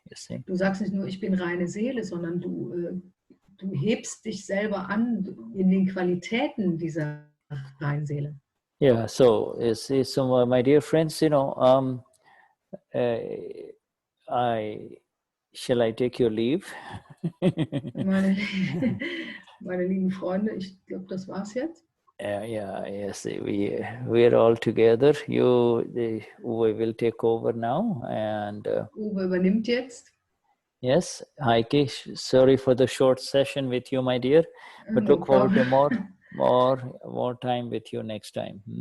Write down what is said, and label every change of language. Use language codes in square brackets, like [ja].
[en] You see. [de] Du sagst nicht nur, ich bin reine Seele, sondern du hebst dich selber an in den Qualitäten dieser reinen Seele. [en] Yeah. So, so my dear friends, you know, shall I take your leave? [de] Meine lieben Freunde, ich glaube, das war's jetzt. [en] Yes, we're all together. Uwe will take over now, and [de] Uwe übernimmt jetzt. [en] yes, Heiki, sorry for the short session with you, my dear, but No look forward to problem. more time with you next time.